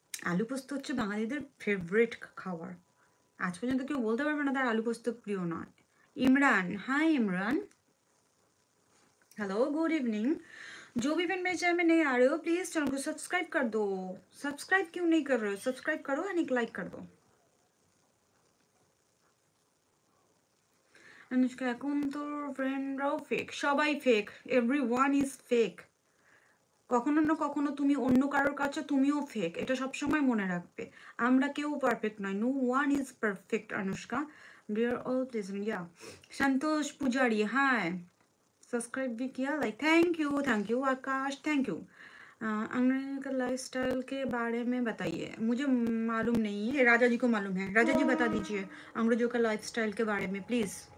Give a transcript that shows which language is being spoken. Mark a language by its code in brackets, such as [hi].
[bn] আলু পোস্ত হচ্ছে বাঙালিদের ফেভারিট খাবার। আজ পর্যন্ত কেউ বলতে পারবে না তার আলু পোস্ত প্রিয় নয়। [hi] इमरान, हाय इमरान, हेलो, गुड इवनिंग। जो भी फ्रेंड मेरे चैनल में नए आ रहे हो, प्लीज चैनल को सब्सक्राइब कर दो। सब्सक्राइब क्यों नहीं कर रहे हो? सब्सक्राइब करो एंड एक लाइक कर दो। [bn] अनुष्का, এখন তোর ফ্রেন্ডরাও ফেক, সবাই ফেক, [en] Everyone is fake. [bn] কখনো না কখনো তুমি অন্য কারোর কাছে তুমিও ফেক, এটা সবসময় মনে রাখবে। আমরা কেউ পারফেক্ট নয়, [en] no one is perfect [bn] Anushka, [en] we are all pleasing, yeah। [hi] संतोष पुजारी, हाय, सब्सक्राइब भी किया, like, thank you Akash, thank you. अंग्रेज का लाइफस्टाइल के बारे में बताइए, मुझे मालूम नहीं है, राजा जी को मालूम है, राजा जी बता दीजिए अंग्रेजों का लाइफस्टाइल के बारे में प्लीज।